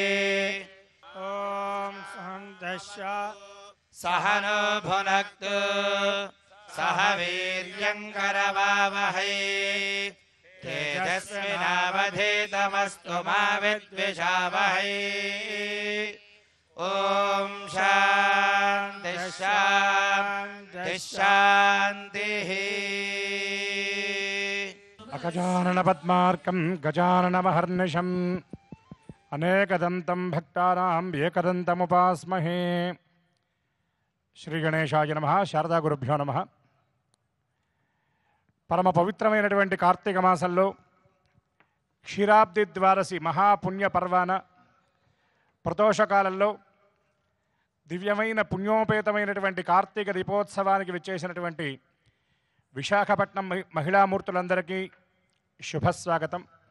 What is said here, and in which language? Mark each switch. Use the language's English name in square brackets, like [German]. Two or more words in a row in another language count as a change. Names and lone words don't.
[Sanskrit] ఓం సహ నో భునక్తు సహ వీర్యం కరవావహై తేజస్వినావధీతమస్తు మా విద్విషావహై। ఓం శాంతి శాంతి शान्तिः। अगजानन पद्मार्कं गजाननमहर्निशम् अनेकदन्तं भक्तानां एकदन्तमुपास्महे। శ్రీ గణేశాయ నమః. శారదా గురుభ్యో నమః. [Telugu] పరమ పవిత్రమైనటువంటి కార్తీక మాసంలో క్షీరాబ్ది ద్వాదశి మహాపుణ్య పర్వాన ప్రదోషకాలంలో దివ్యమైన పుణ్యోపేతమైనటువంటి కార్తీక దీపోత్సవానికి విచ్చేసినటువంటి విశాఖపట్నం మహిళామూర్తులందరికీ శుభస్వాగతం.